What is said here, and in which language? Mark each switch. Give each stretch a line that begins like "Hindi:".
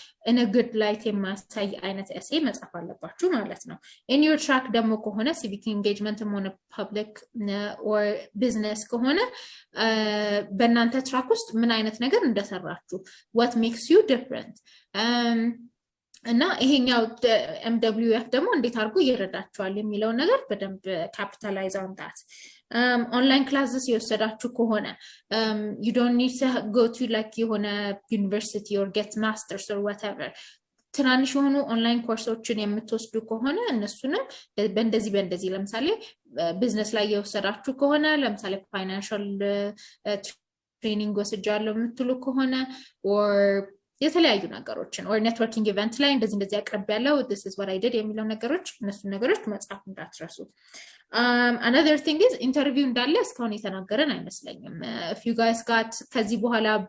English: in a good light
Amharic: የማሳይ አይነት ኤሴ መጻፍ አለባችሁ ማለት ነው።
English: in your track
Amharic: ደግሞ ከሆነ civic engagement ሆነ
English: public or business
Amharic: ከሆነ በእናንተ ትራክ ውስጥ ምን አይነት ነገር እንደሰራችሁ
English: what makes you different
Amharic: እና ይሄኛው MWF ደግሞ እንዴት አድርጎ ይረዳችኋል የሚለው ነገር በደንብ ካፒታላይዝ
English: on that.
Amharic: ኦንላይን ክላስስ የወሰዳችሁ ከሆነ
English: you don't need to go to like
Amharic: የሆነ
English: university or get masters or whatever.
Amharic: ትናንሽ የሆኑ ኦንላይን ኮርሶችን የምትወስዱ ከሆነ እነሱንም በእንደዚህ ለምሳሌ ቢዝነስ ላይ የወሰዳችሁ ከሆነ ለምሳሌ ፋይናንሻል ትሬኒንግ ወስጃለሁ የምትሉ ከሆነ or የተለያዩ ነገሮችን or
English: networking event
Amharic: ላይ እንደዚህ አቀርባለሁ
English: this is what I did
Amharic: የሚለው ነገሮች እነሱ ነገሮች መጻፍ እንዳትረሱ።
English: Another thing is interview
Amharic: እንዳለ እስካሁን የተናገረን አይመስለኝም።
English: if you guys got
Amharic: ከዚህ በኋላ